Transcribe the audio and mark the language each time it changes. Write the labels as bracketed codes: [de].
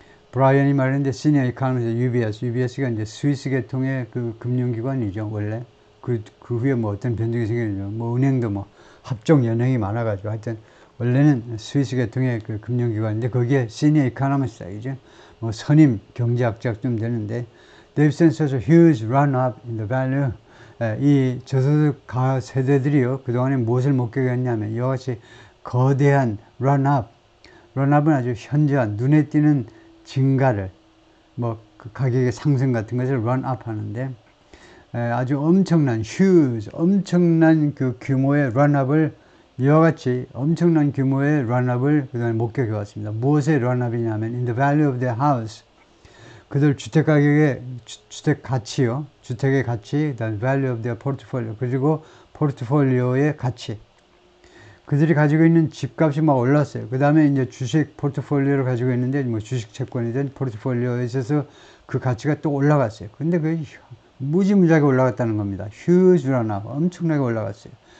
[ko] 브라이언이 말했는데 시니어 이카노미스트 UBS가 이제 스위스 계통의 그 금융기관이죠, 원래. 그 후에 어떤 변동이 생기죠. 은행도 합종 연행이 많아가지고, 하여튼, 원래는 스위스 계통의 그 금융기관인데, 거기에 시니어 이카노미스트이죠. 선임 경제학자쯤 되는데, [en] they've seen such a huge run-up in the value. [ko] 이 저소득 가 세대들이요, 그동안에 무엇을 목격했냐면, 이와 같이 거대한 run-up. 런업은 아주 현저한, 눈에 띄는 증가를, 그 가격의 상승 같은 것을 런업 하는데, 아주 엄청난, 엄청난 그 규모의 런업을, 이와 같이 엄청난 규모의 런업을 그동안 목격해 왔습니다. 무엇의 런업이냐면, [en] in the value of their house. [ko] 그들 주택 가격의, 주택 가치요. 주택의 가치, [en] the value of their portfolio. [ko] 그리고 포트폴리오의 가치. 그들이 가지고 있는 집값이 막 올랐어요. 그 다음에 이제 주식 포트폴리오를 가지고 있는데, 주식 채권이든 포트폴리오에 있어서 그 가치가 또 올라갔어요. 근데 무지무지하게 올라갔다는 겁니다. [en] huge run-up, [ko] 엄청나게 올라갔어요.